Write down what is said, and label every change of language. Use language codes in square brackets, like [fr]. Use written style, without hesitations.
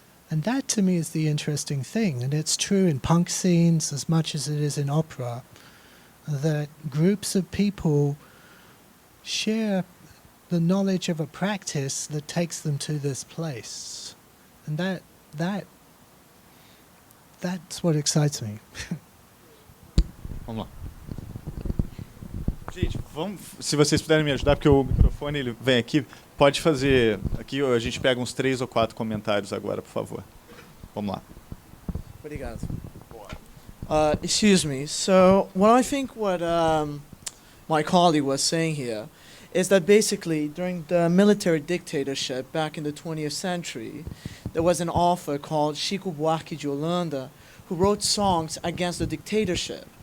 [en] And that to me is the interesting thing, and it's true in punk scenes as much as it is in opera, that groups of people share the knowledge of a practice that takes them to this place. And that's what excites me. [pt] Vamos lá. Gente, vamos, se vocês puderem me ajudar, porque o microfone ele vem aqui, pode fazer. Aqui a gente pega uns 3 ou 4 comentários agora, por favor. Vamos lá. Obrigado. [en] Excuse me. So, what I think what my colleague was saying here is that basically during the military dictatorship back in the 20th century, there was an author called Chico Buarque de Holanda who wrote songs against the dictatorship.